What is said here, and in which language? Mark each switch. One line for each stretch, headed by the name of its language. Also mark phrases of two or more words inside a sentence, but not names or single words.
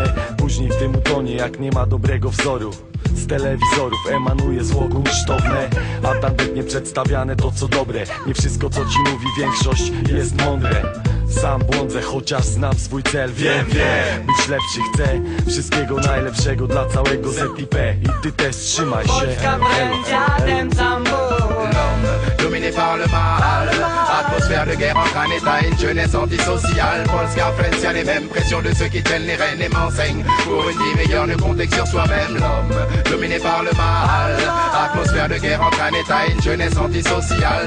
Polish: Później w tym utonie, jak nie ma dobrego wzoru. Z telewizorów emanuje zło kunsztowne, a tam biednie przedstawiane to co dobre. Nie wszystko co ci mówi większość jest mądre. Sam błądzę, chociaż znam swój cel. Wiem, być lepszy chcę. Wszystkiego najlepszego dla całego ZIP. I ty też trzymaj się. Polska Francja, ten sam ból.
French: Dominé par le mal, atmosphère de guerre entre un état et une jeunesse antisociale. Polska, France, y'a les mêmes pressions de ceux qui tiennent les rênes et m'enseignent. Pour une vie meilleure, ne compter que sur soi-même. L'homme, dominé par le mal, atmosphère de guerre entre un état et une jeunesse antisociale.